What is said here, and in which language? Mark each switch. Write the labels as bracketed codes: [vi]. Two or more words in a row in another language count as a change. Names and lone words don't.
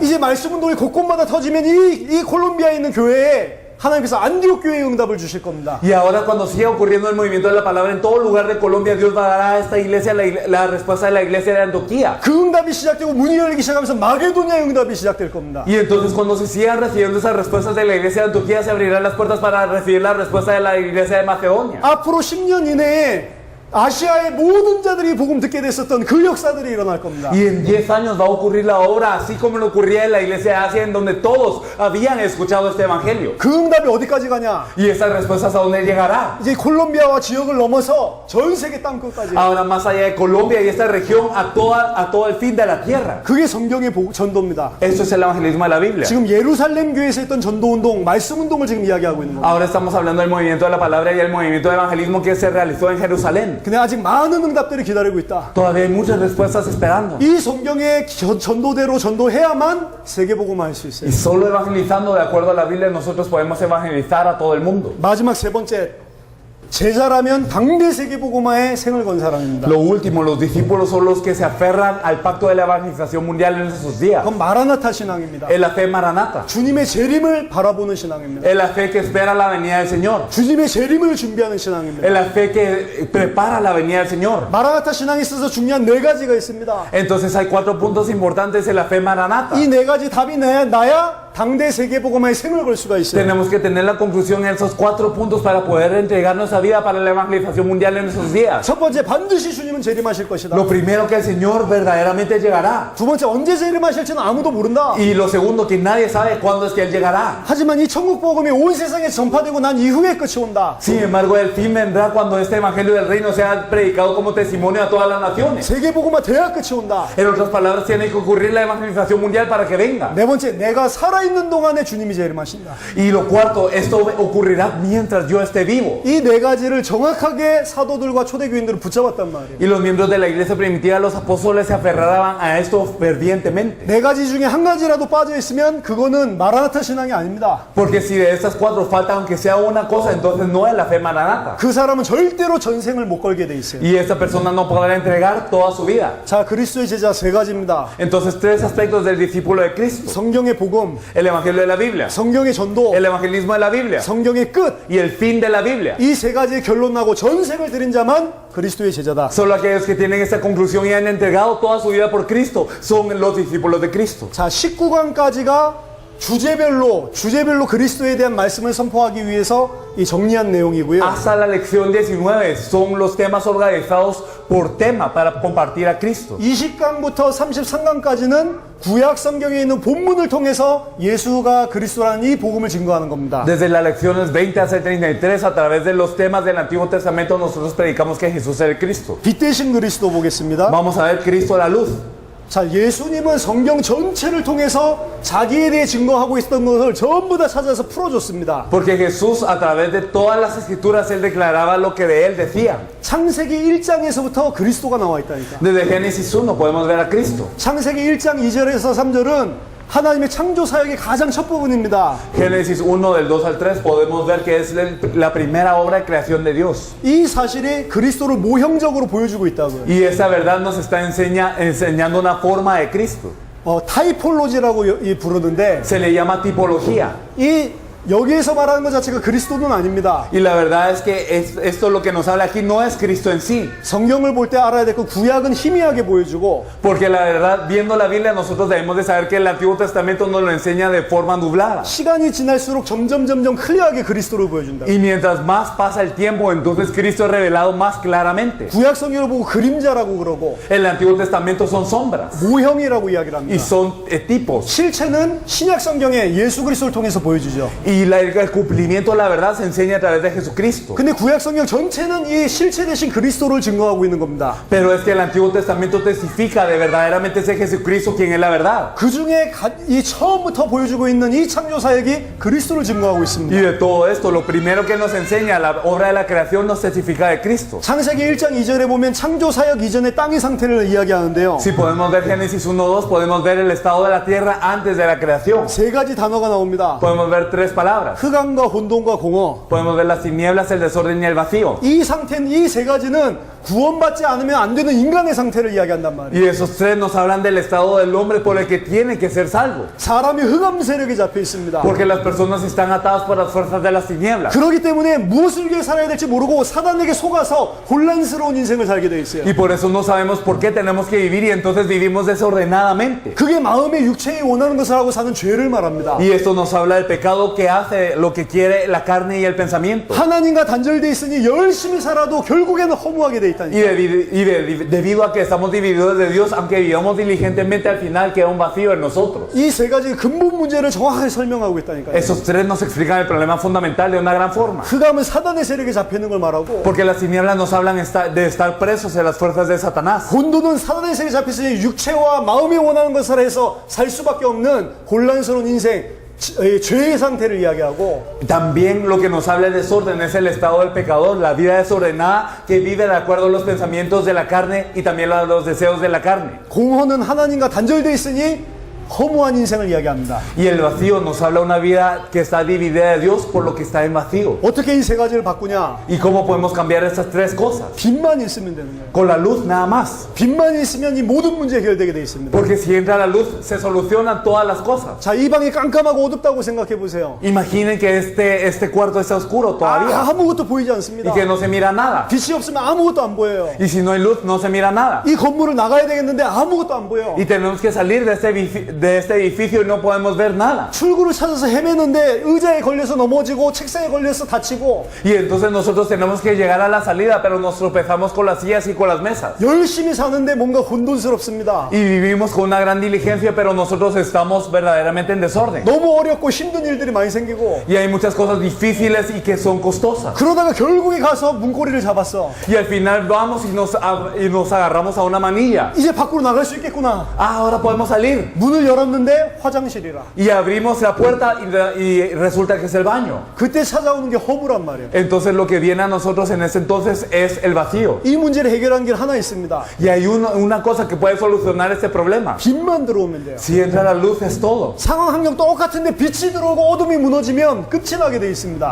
[ko] 이제 말씀운동이 곳곳마다 터지면 이 콜롬비아에 있는 교회에 하나님께서 안디옥 교회의 응답을 주실 겁니다. [es] Y ahora cuando siga ocurriendo el movimiento de la palabra en todo lugar de Colombia, Dios va a dar a esta iglesia la respuesta de la iglesia de Antioquía. [ko] 그 응답이 시작되고 문이 열리기 시작하면서 마게도니아 응답이 시작될 겁니다. [es] Y entonces cuando se sigan recibiendo esas respuestas de la iglesia de Antioquía, se abrirán las puertas para recibir la respuesta de la iglesia de Macedonia. [ko] 앞으로 10년 이내에 아시아의 모든 자들이 복음 듣게 됐었던 그 역사들이 일어날 겁니다. [es] Y en 10 años va a ocurrir la obra así como lo ocurría en la iglesia de Asia, en donde todos habían escuchado este evangelio. [ko] 그 응답이 어디까지 가냐? [es] Y estas respuestas a dónde llegará. [ko] 이제 콜롬비아와 지역을 넘어서 전 세계 땅끝까지. [es] Ahora más allá de Colombia y esta región a todo el fin de la tierra. [ko] 그게 성경의 전도입니다. [es] Esto es el evangelismo de la Biblia. [ko] 지금 예루살렘 교회에서 했던 전도운동, 말씀운동을 지금 이야기하고 있는 겁니다. [es] Ahora estamos hablando del movimiento de la palabra y el movimiento de evangelismo que se realizó en Jerusalén. [ko] 근데 아직 많은 응답들이 기다리고 있다. [es] Todavía hay muchas respuestas esperando. [ko] 이 성경의 전도대로 전도해야만 세계복음화 할 수 있어요. [es] Y solo evangelizando de acuerdo a la Biblia nosotros podemos evangelizar a todo el mundo. [ko] 마지막 세 번째, 제자라면 당대 세계복음화에 생을 건 사람입니다. [es] Lo último, los discípulos son los que se aferran al pacto de la evangelización mundial en esos días. [ko] 그건 마라나타 신앙입니다. [es] Es la fe maranata. [ko] 주님의 재림을 바라보는 신앙입니다. [es] Es la fe que espera la venida del Señor. [ko] 주님의 재림을 준비하는 신앙입니다. [es] Es la fe que prepara la venida del Señor. [ko] 마라나타 신앙에 있어서 중요한 네 가지가 있습니다. [es] Entonces hay 4 puntos importantes en la fe maranata. [ko] 이 네 가지 답이 나야 당대 세계복음화에 생을 걸 수가 있어요. [es] Tenemos que tener la conclusión en esos 4 puntos para poder entregar nuestra vida para la evangelización mundial en esos días. [ko] 첫 번째, 반드시 주님은 재림하실 것이다. [es] Lo primero, que el Señor verdaderamente llegará. [ko] 두 번째, 언제 재림하실지는 아무도 모른다. [es] Y lo segundo, que nadie sabe cuándo es que Él llegará. [ko] 하지만 이 천국 복음이 온 세상에 전파되고 난 이후에 끝이 온다. [es] Sin embargo, el fin vendrá cuando este evangelio del reino sea predicado como testimonio a todas las naciones. [ko] 세계복음화 돼야 끝이 온다. [es] En otras palabras, tiene que ocurrir la evangelización mundial para que venga. [ko] 네 번째, 내가 살아 살아있는 동안에 주님이 재림하신다. [es] Y lo cuarto, esto ocurrirá mientras yo esté vivo. [ko] 이 네 가지를 정확하게 사도들과 초대교인들을 붙잡았단 말이에요. [es] Y los miembros de la iglesia primitiva, los apóstoles, se aferraban a esto fervientemente. [ko] 네 가지 중에 한 가지라도 빠져 있으면 그거는 마라나타 신앙이 아닙니다. [es] Porque si de estas cuatro falta, aunque sea una cosa, entonces no es la fe maranata. [ko] 그 사람은 절대로 전생을 못 걸게 돼 있어요. [es] Y esta persona no podrá entregar toda su vida. [ko] 자, 그리스도의 제자 세 가지입니다. [es] Entonces, tres aspectos del discípulo de Cristo: [ko] 성경의 복음, [es] el evangelio de la Biblia, [ko] 성경의 전도, [es] el evangelismo de la Biblia [ko] 성경의 끝. [es] y el fin de la Biblia. [ko] 이 세 가지의 결론 나고 전생을 드린 자만 그리스도의 제자다. [es] Solo aquellos que tienen esta conclusión y han entregado toda su vida por Cristo son los discípulos de Cristo. [ko] 자, 19강까지가 주제별로 그리스도에 대한 말씀을 선포하기 위해서 이 정리한 내용이고요. [es] Hasta la lección 19 son los temas organizados por tema para compartir a Cristo. [ko] 20강부터 33강까지는 구약 성경에 있는 본문을 통해서 예수가 그리스도라는 이 복음을 증거하는 겁니다. [es] Desde las lecciones 20 hasta el 33, a través de los temas del Antiguo Testamento, nosotros predicamos que Jesús es el Cristo. [ko] 빛 대신 그리스도 보겠습니다. [es] Vamos a ver Cristo la luz. [ko] 자, 예수님은 성경 전체를 통해서 자기에 대해 증거하고 있었던 것을 전부 다 찾아서 풀어줬습니다. [es] Porque Jesús, a través de todas las escrituras, Él declaraba lo que de Él decían. [ko] 창세기 1장에서부터 그리스도가 나와 있다니까. [es] Desde Génesis 1 podemos ver a Cristo. [ko] 창세기 1장 2절에서 3절은 하나님의 창조 사역의 가장 첫 부분입니다. [es] Génesis 1 del 2 al 3 podemos ver que es la primera obra de creación de Dios. [ko] 이 사실이 그리스도를 모형적으로 보여주고 있다고요. [es] Y esa verdad nos está enseñando una forma de Cristo. [ko] 타이폴로지라고 부르는데 [es] Se le llama tipología. [ko] 이 여기에서 말하는 것 자체가 그리스도는 아닙니다. [es] Y la verdad es que esto lo que nos habla aquí no es Cristo en sí. [ko] 성경을 볼 때 알아야 될 건 구약은 희미하게 보여주고 [es] Porque la verdad, viendo la Biblia, nosotros debemos de saber que el Antiguo Testamento nos lo enseña de forma nublada. [ko] 시간이 지날수록 점점 클리어하게 그리스도를 보여준다. [es] Y mientras más pasa el tiempo, entonces Cristo es revelado más claramente. [ko] 구약 성경을 보고 그림자라고 그러고 [es] El Antiguo Testamento son sombras [ko] 모형이라고 이야기를 [es] y [ko] 합니다. [es] son tipos. [ko] 실체는 신약 성경에 예수 그리스도를 통해서 보여주죠. [es] Y el cumplimiento de la verdad se enseña a través de Jesucristo. [ko] 근데 구약 성경 전체는 이 실체 대신 그리스도를 증거하고 있는 겁니다. [es] Pero es que el Antiguo Testamento testifica de verdaderamente ser Jesucristo quien es la verdad. [ko] 그 중에 이 처음부터 보여주고 있는 이 창조 사역이 그리스도를 증거하고 [es] Y [ko] 있습니다. [es] de todo esto, lo primero que nos enseña la obra de la creación nos testifica de Cristo. [ko] 창세기 1장 2절에 보면 창조 사역 이전의 땅의 상태를 이야기하는데요. [es] Si podemos ver Génesis 1:2, podemos ver el estado de la tierra antes de la creación. [ko] 세 가지 단어가 나옵니다. [es] Podemos ver tres palabras. [ko] 흑암과 혼돈과 공허. [es] Podemos ver las tinieblas, el desorden y el vacío. [ko] 이 상태는 이 세 가지는 구원받지 않으면 안 되는 인간의 상태를 이야기한단 말이에요. [es] Y esos tres nos hablan del estado del hombre por el que tiene que ser salvo. [ko] 사람이 흑암 세력에 잡혀 있습니다. [es] Porque las personas están atadas por las fuerzas de las tinieblas. [ko] 그렇기 때문에 무엇을 위해 살아야 될지 모르고 사단에게 속아서 혼란스러운 인생을 살게 돼 있어요. [es] Y por eso no sabemos por qué tenemos que vivir y entonces vivimos desordenadamente. [ko] 그게 마음의 육체에 원하는 것을 하고 사는 죄를 말합니다. [es] Y esto nos habla del pecado que hace lo que quiere la carne y el pensamiento. [ko] 하나님과 단절돼 있으니 열심히 살아도 결국에는 허무하게 돼 [es] Y, [ko] 있다니까. [es] debido a que estamos divididos de Dios, aunque vivamos diligentemente, al final queda un vacío en nosotros. [ko] 이 세 가지 근본 문제를 정확하게 설명하고 있다니까요. [es] Esos tres nos explican el problema fundamental de una gran forma. [ko] 흑암은 사단의 세력에 잡혀 있는 걸 말하고 [es] Porque las tinieblas nos hablan de estar presos en las fuerzas de Satanás. [ko] 혼돈은 사단의 세력에 잡혀 있으니 육체와 마음이 원하는 것을 해서 살 수밖에 없는 혼란스러운 인생, 죄의 상태를 이야기하고 [es] También lo que nos habla de desorden es el estado del pecador, la vida desordenada que vive de acuerdo a los pensamientos de la carne y también a los deseos de la carne. [ko] 공허는 하나님과 단절돼 있으니 허무한 인생을 이야기합니다. [es] Y el vacío nos habla de una vida que está dividida de Dios por lo que está en vacío. [ko] 어떻게 이 세 가지를 바꾸냐? [es] ¿Y cómo podemos cambiar estas tres cosas? [ko] 빛만 있으면 되는 거예요. [es] Con la luz nada más. [ko] 빛만 있으면 이 모든 문제 해결되게 돼 있습니다. [es] Porque si entra la luz se solucionan todas las cosas. [ko] 자, 이 방이 깜깜하고 어둡다고 생각해 보세요. [es] Imaginen que este cuarto está oscuro todavía [ko] 아무것도 보이지 않습니다. [es] y que no se mira nada. [ko] 빛이 없으면 아무것도 안 보여요. [es] Y si no hay luz no se mira nada. [ko] 이 건물을 나가야 되겠는데 아무것도 안 보여. [es] Y tenemos que salir de este edificio y no podemos ver nada. [ko] 출구를 찾아서 헤매는데 의자에 걸려서 넘어지고 책상에 걸려서 다치고 [es] Y entonces nosotros tenemos que llegar a la salida, pero nos tropezamos con las sillas y con las mesas. [ko] 열심히 사는데 뭔가 혼돈스럽습니다. [es] Y vivimos con una gran diligencia, pero nosotros estamos verdaderamente en desorden. [ko] 너무 어렵고 힘든 일들이 많이 생기고 [es] Y hay muchas cosas difíciles y que son costosas. [ko] 그러다가 결국에 가서 문고리를 잡았어. [es] Y al final vamos y nos agarramos a una manilla. [ko] 이제 밖으로 나갈 수 있겠구나. [es] Ah, ahora podemos salir. [ko] 문을 열었는데 화장실이라. [es] Y abrimos la puerta y resulta que es el baño. [ko] 그때 찾아오는 게 허무란 말이에요. [es] Entonces lo que viene a nosotros en ese entonces es el vacío. [ko] 이 문제를 해결한 길 하나 있습니다. [es] Y hay una cosa que puede solucionar este problema. [ko] 빛만 들어오면 돼요. [es] Si entra la luz es todo. [ko] 상황 환경 똑같은데 빛이 들어오고 어둠이 무너지면 끝이 나게 돼 있습니다.